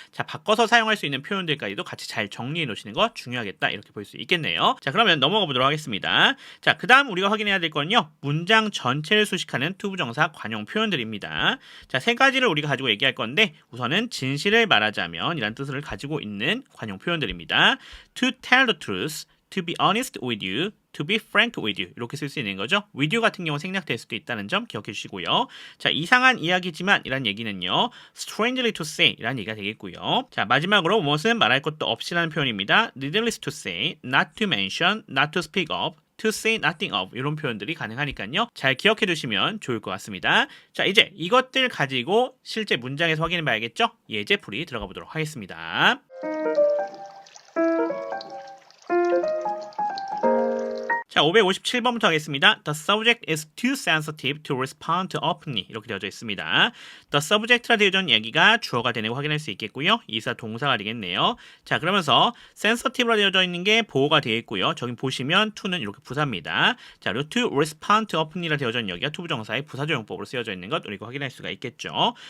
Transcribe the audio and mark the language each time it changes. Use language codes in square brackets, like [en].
[ko] 자, 바꿔서 사용할 수 있는 표현들까지도 같이 잘 정리해 놓으시는 거 중요하겠다 이렇게 볼 수 있겠네요. 자, 그러면 넘어가 보도록 하겠습니다. 자, 그 다음 우리가 확인해야 될 건요, 문장 전체를 수식하는 투부정사 관용 표현들입니다. 자, 세 가지를 우리가 가지고 얘기할 건데 우선은 진실을 말하자면 이란 뜻을 가지고 있는 관용 표현들입니다. [en] To tell the truth, to be honest with you, to be frank with you [ko] 이렇게 쓸 수 있는 거죠. with you 같은 경우 생략될 수도 있다는 점 기억해 주시고요. 자, 이상한 이야기지만 이란 얘기는요, [en] strangely to say [ko] 이란 얘기가 되겠고요. 자, 마지막으로 무엇은 말할 것도 없이라는 표현입니다. [en] needless to say, not to mention, not to speak of, to say nothing of [ko] 이런 표현들이 가능하니까요. 잘 기억해 두시면 좋을 것 같습니다. 자, 이제 이것들 가지고 실제 문장에서 확인해 봐야겠죠? 예제풀이 들어가 보도록 하겠습니다. 자, 557번부터 하겠습니다. [en] The subject is too sensitive to respond to openly [ko] 이렇게 되어져 있습니다. The subject라 되어져 있는 얘기가 주어가 되는 거 확인할 수 있겠고요. 이사 동사가 되겠네요. 자, 그러면서 sensitive라 되어져 있는 게 보호가 되어 있고요. 저기 보시면 to는 이렇게 부사입니다. 자, 그리고 [en] to respond to openly [ko] 라 되어져 있는 여기가 투부정사의 부사조용법으로 쓰여져 있는 것 우리가 확인할 수가 있겠죠.